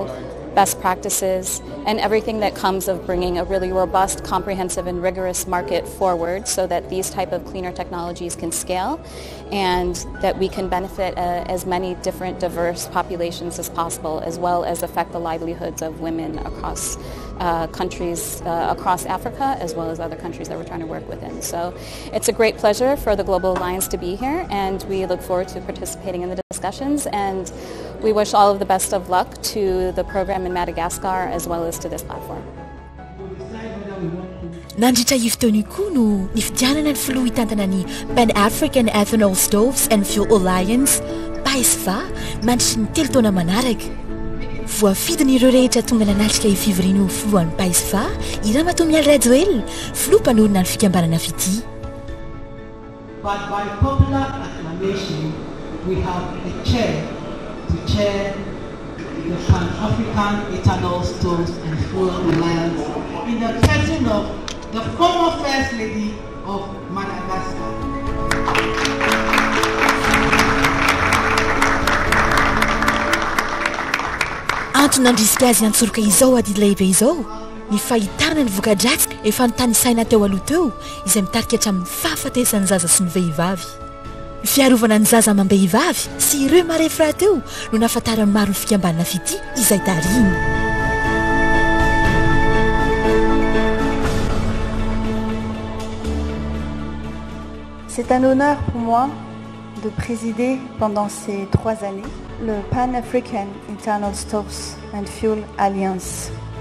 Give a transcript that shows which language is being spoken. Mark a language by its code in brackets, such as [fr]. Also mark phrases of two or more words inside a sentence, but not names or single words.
[en] best practices, and everything that comes of bringing a really robust, comprehensive, and rigorous market forward so that these type of cleaner technologies can scale and that we can benefit as many different diverse populations as possible, as well as affect the livelihoods of women across countries across Africa, as well as other countries that we're trying to work within. So it's a great pleasure for the Global Alliance to be here, and we look forward to participating in the discussions, and we wish all of the best of luck to the program in Madagascar as well as to this platform. [mg] Nandritra ivotony koa no nifidianana ny filoha hitantana ny Pan-African Ethanol Stoves and Fuel Alliance, PAESFA, mandritry ny 3 taona manaraka. Voafidiny ireo rehetra tonga nanalitra ifivoriana ho filohan'ny PAESFA, i Ramatoa Rajoelina, filoha mpanorona ny fikambanana fity. [en] But by popular acclamation, we have a chair to chair the Pan-African Ethanol Stoves and Fuel Alliance in the person of the former First Lady of Madagascar. [mg] Antony nandrisika azy antsoroka izao adidy lehibe izao ny fahitana ny voka-dratsy efa notanisaina teo aloha teo izay mitarika hatramin'ny fahafatesan'ny zaza sy ny vehivavy. Ny fiarovana ny zaza amam-behivavy sy ireo marefra teo no nahafantarany maro ny fikambanana fity izay tariny. [fr] C'est un honneur pour moi de présider pendant ces 3 années le Pan-African Ethanol Stoves and Fuel Alliance.